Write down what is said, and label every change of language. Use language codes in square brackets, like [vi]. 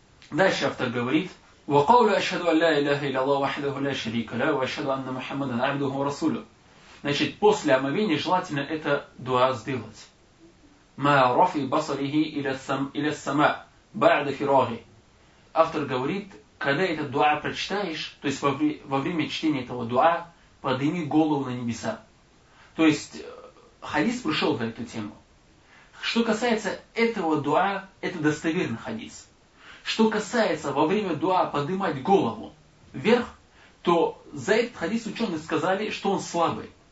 [ru] Дальше автор говорит: [ar] وقول أشهد أن لا إله إلا الله وحده لا شريك له وأشهد أن محمدا عبده ورسوله. [ru] Значит, после омовения желательно это дуа сделать. [ar] ما رفع بصره إلى السماء بعد فراغه. [ru] Автор говорит, когда этот дуа прочитаешь, то есть во время чтения этого дуа, подними голову на небеса. То есть, хадис пришел за эту тему. Что касается этого дуа, это достоверный хадис. Что касается во время дуа поднимать голову вверх, то за этот хадис ученые сказали, что он слабый.